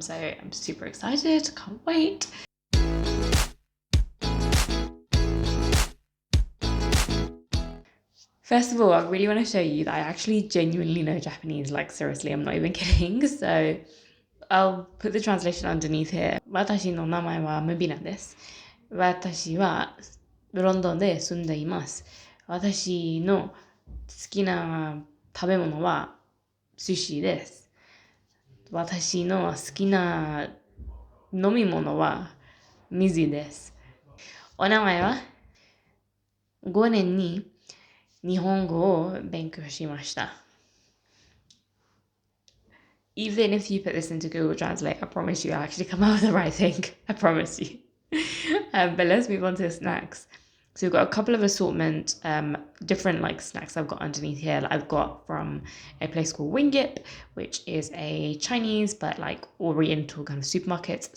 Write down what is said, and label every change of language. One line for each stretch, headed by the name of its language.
English: So I'm super excited, can't wait. First of all, I really want to show you that I actually genuinely know Japanese, like seriously, I'm not even kidding. So I'll put the translation underneath here.
Japanese: 私の名前はムビナです。私はロンドンで住んでいます。私の好きな食べ物は寿司です。私の好きな飲み物は水です。お名前は5年に日本語を勉強しました。
English: Even if you put this into Google Translate, I promise you I'll actually come out with the right thing. I promise you. But let's move on to the snacks. So we've got a couple of assortment, different like snacks I've got underneath here. Like I've got from a place called Wingip, which is a Chinese but like Oriental kind of supermarket.